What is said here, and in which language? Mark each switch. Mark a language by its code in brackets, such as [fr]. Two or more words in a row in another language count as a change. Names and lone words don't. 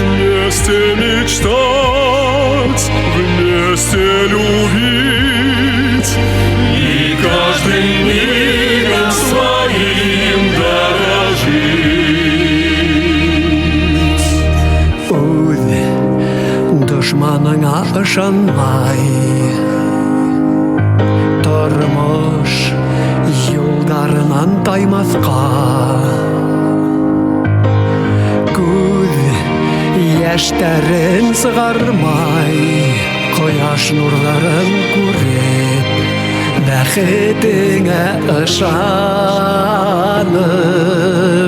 [ru] Вместе мечтать, вместе любить, И каждым мигом своим дорожить. [ba] Үҙ дошманыңа ышанмай, тормош юлдарынан таймаҫҡа. Күҙ йәштәрен сығармай, ҡояш нурҙарын күреп, бәхетеңә ышанып.